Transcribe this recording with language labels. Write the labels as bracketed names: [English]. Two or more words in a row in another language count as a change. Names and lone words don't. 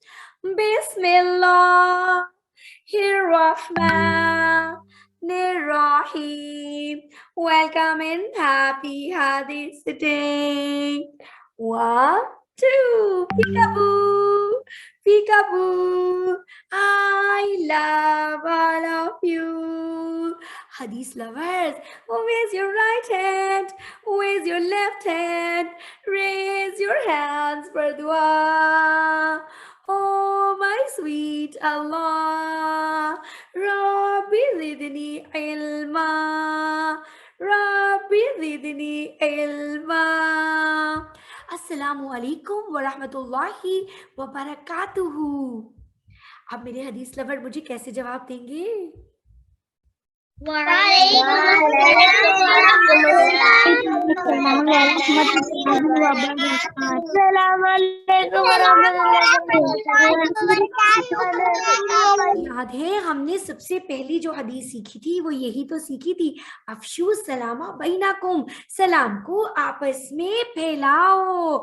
[Arabic] بسم الله الرحمن الرحيم. [English] Welcome in happy hadith sitting. 1, 2, peekaboo, peekaboo. I love all of you. Hadith lovers, raise your right hand, raise your left hand, raise your hands for dua. Oh my sweet Allah, [Arabic] رب زدني علما، رب زدني علما. السلام عليكم ورحمة الله وبركاته. [Hindi] अब मेरे हदीस लवर मुझे कैसे जवाब देंगे? याद है हमने सबसे पहली जो हदीस सीखी थी वो यही तो सीखी थी, [Arabic] أفشوا السلام بينكم, [Hindi] सलाम को आपस में फैलाओ.